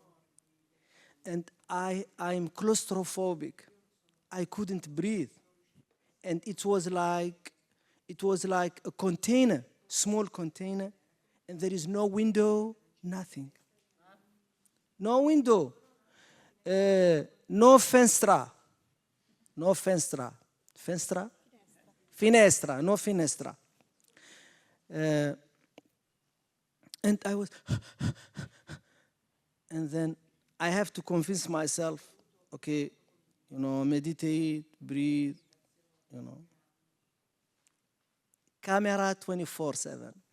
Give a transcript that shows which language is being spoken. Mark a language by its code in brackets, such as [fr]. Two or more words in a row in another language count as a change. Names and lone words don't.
[en] And I'm claustrophobic. I couldn't breathe. And it was like a container, small container, and there is no window, nothing. No window. [it] No finestra. No finestra. Finestra? Finestra, no finestra. [en] And I was, and then I have to convince myself, okay, you know, meditate, breathe, you know. Camera 24/7.